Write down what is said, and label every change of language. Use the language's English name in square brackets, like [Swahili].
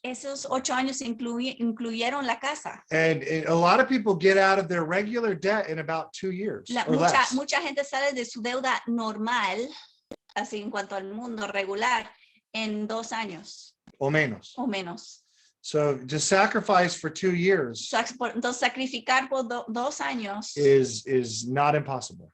[Spanish] Esos 8 años incluyeron la casa. [English] And a lot of people get out of their regular debt in about 2 years or less. [Spanish] Mucha gente sale de su deuda normal, así en cuanto al mundo regular, en 2 años O menos. o menos. [English] So to sacrifice for 2 years [Spanish] Entonces, sacrificar por 2 años [English] is not impossible.